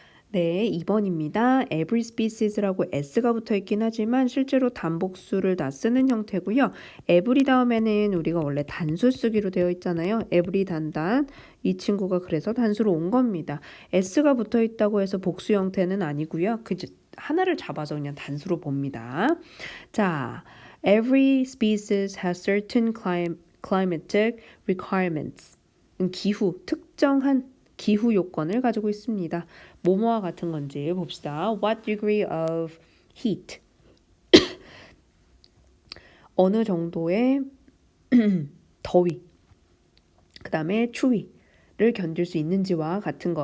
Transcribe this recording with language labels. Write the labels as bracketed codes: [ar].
[ko] 네, 2번입니다. every species라고 s가 붙어 있긴 하지만 실제로 단복수를 다 쓰는 형태고요. every 다음에는 우리가 원래 단수 쓰기로 되어 있잖아요. every 단단. 이 친구가 그래서 단수로 온 겁니다. s가 붙어 있다고 해서 복수 형태는 아니고요. 그 하나를 잡아서 그냥 단수로 봅니다. [en] 자, every species has certain climatic requirements. [ko] 기후, 특정한 기후 요건을 가지고 있습니다. 뭐뭐와 같은 건지 봅시다. [en] What degree of heat? [ko] 어느 정도의 더위. 그 다음에 추위를 견딜 수 있는지와 같은 것.